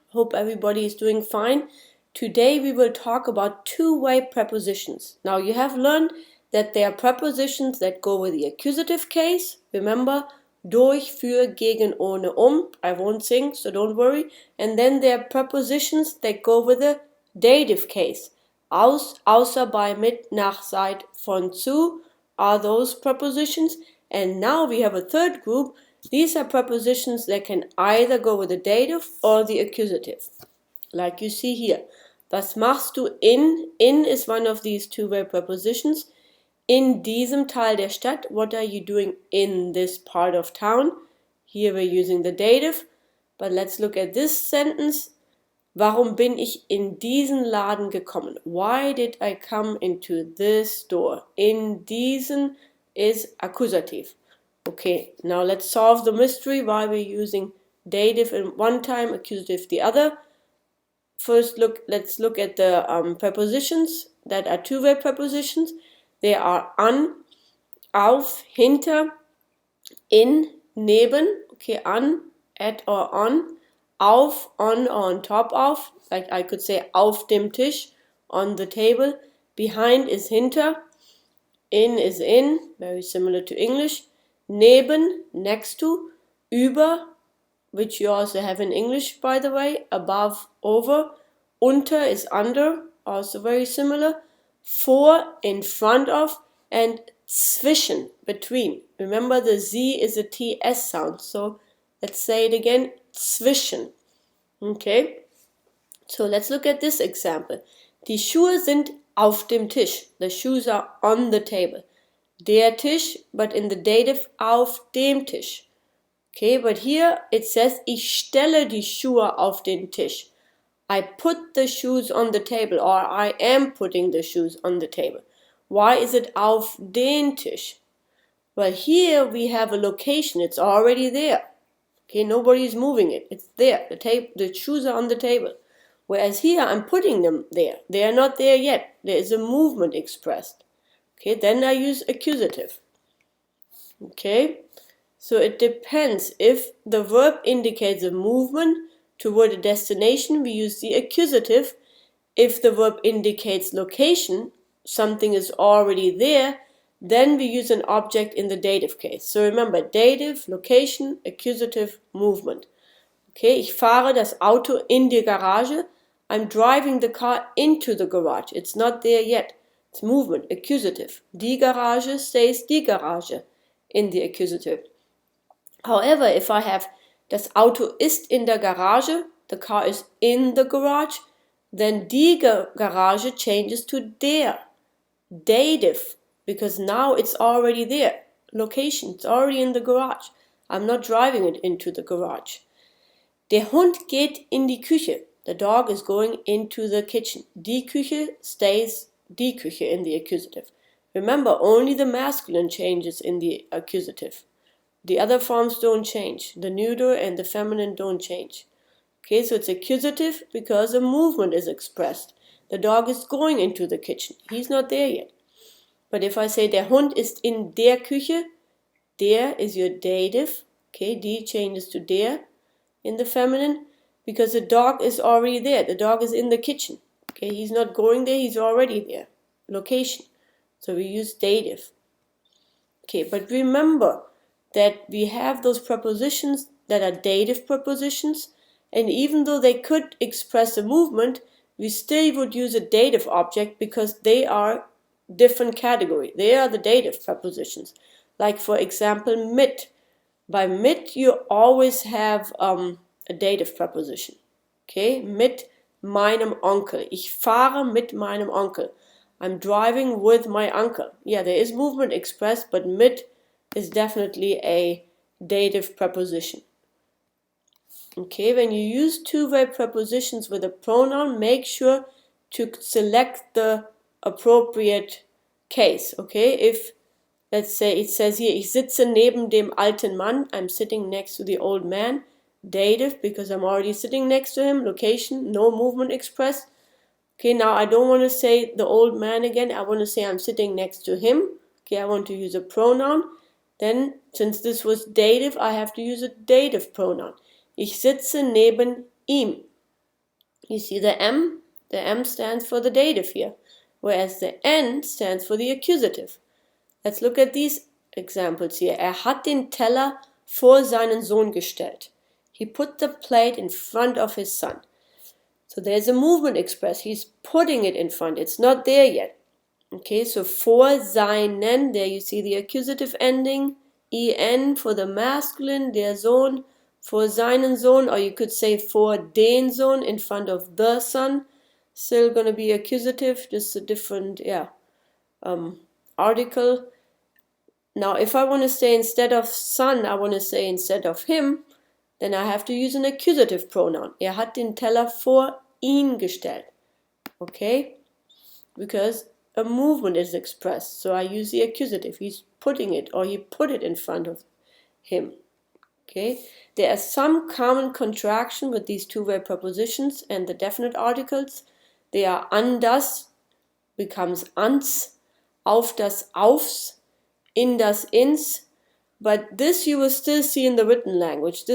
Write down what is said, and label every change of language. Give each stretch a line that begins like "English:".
English: Hope everybody is doing fine. Today we will talk about two-way prepositions. Now you have learned that they are prepositions that go with the accusative case. Remember, durch, für, gegen, ohne, I won't sing, so don't worry. And then there are prepositions that go with the dative case. Aus, außer, bei, mit, nach, seit, von, zu are those prepositions. And now we have a third group. These are prepositions that can either go with the dative or the accusative. Like you see here.
German: Was machst du in?
English: In is one of these two-way prepositions.
German: In diesem Teil der Stadt.
English: What are you doing in this part of town? Here we're using the dative. But let's look at this sentence.
German: Warum bin ich in diesen Laden gekommen?
English: Why did I come into this store? In diesen is accusative. Okay, now let's solve the mystery why we're using dative in one time, accusative the other. First, let's look at the prepositions that are two-way prepositions. They are an, auf, hinter, in, neben, okay, an, at or on, auf, on or on top of, like I could say
German: auf dem Tisch,
English: on the table, behind is hinter, in is in, very similar to English, neben, next to, über, which you also have in English by the way, above, over, unter is under, also very similar, vor, in front of, and zwischen, between. Remember the Z is a TS sound, so let's say it again, zwischen. Okay, so let's look at this example.
German: Die Schuhe sind auf dem Tisch.
English: The shoes are on the table.
German: Der Tisch,
English: but in the dative,
German: auf dem Tisch.
English: Okay, but here it says,
German: ich stelle die Schuhe auf den Tisch.
English: I put the shoes on the table, or I am putting the shoes on the table. Why is it
German: auf den Tisch?
English: Well, here we have a location. It's already there. Okay, nobody's moving it. It's there. The shoes are on the table. Whereas here I'm putting them there. They are not there yet. There is a movement expressed. Okay, then I use accusative. Okay, so it depends. If the verb indicates a movement toward a destination, we use the accusative. If the verb indicates location, something is already there, then we use an object in the dative case. So remember, dative, location, accusative, movement. Okay,
German: ich fahre das Auto in die Garage.
English: I'm driving the car into the garage. It's not there yet. It's movement, accusative. Die Garage stays die Garage in the accusative. However, if I have
German: das Auto ist in der Garage,
English: the car is in the garage, then die Garage changes to der, dative, because now it's already there. Location, it's already in the garage. I'm not driving it into the garage.
German: Der Hund geht in die Küche.
English: The dog is going into the kitchen. Die Küche stays die Küche in the accusative. Remember, only the masculine changes in the accusative. The other forms don't change. The neuter and the feminine don't change. Okay, so it's accusative because a movement is expressed. The dog is going into the kitchen. He's not there yet. But if I say
German: der Hund ist in der Küche,
English: der is your dative. Okay, die changes to der in the feminine because the dog is already there. The dog is in the kitchen. Okay, he's not going there, he's already there. Location. So we use dative. Okay, but remember that we have those prepositions that are dative prepositions, and even though they could express a movement, we still would use a dative object because they are different category. They are the dative prepositions. Like for example, mit. By mit you always have a dative preposition.
German: Okay, mit meinem Onkel. Ich fahre mit meinem Onkel.
English: I'm driving with my uncle. Yeah, there is movement expressed, but mit is definitely a dative preposition. Okay, when you use two-way prepositions with a pronoun, make sure to select the appropriate case. Okay, if let's say it says here,
German: ich sitze neben dem alten Mann,
English: I'm sitting next to the old man, dative because I'm already sitting next to him, location, no movement expressed. Okay, now I don't want to say the old man again, I want to say I'm sitting next to him. Okay, I want to use a pronoun. Then, since this was dative, I have to use a dative pronoun.
German: Ich sitze neben ihm.
English: You see the M stands for the dative here, whereas the N stands for the accusative. Let's look at these examples here.
German: Hat den Teller vor seinen Sohn gestellt.
English: He put the plate in front of his son. So there's a movement expressed. He's putting it in front. It's not there yet. Okay, so vor seinen, there you see the accusative ending, en for the masculine, der Sohn,
German: vor seinen Sohn,
English: or you could say
German: vor den Sohn
English: in front of the son. Still going to be accusative, just a different, article. Now, if I want to say instead of son, I want to say instead of him, then I have to use an accusative pronoun.
German: Hat den Teller vor ihn gestellt.
English: Okay? Because a movement is expressed, so I use the accusative. He's putting it, or he put it in front of him. Okay? There are some common contraction with these two-way prepositions and the definite articles. They are an das becomes ans, auf das aufs, in das ins, but this you will still see in the written language.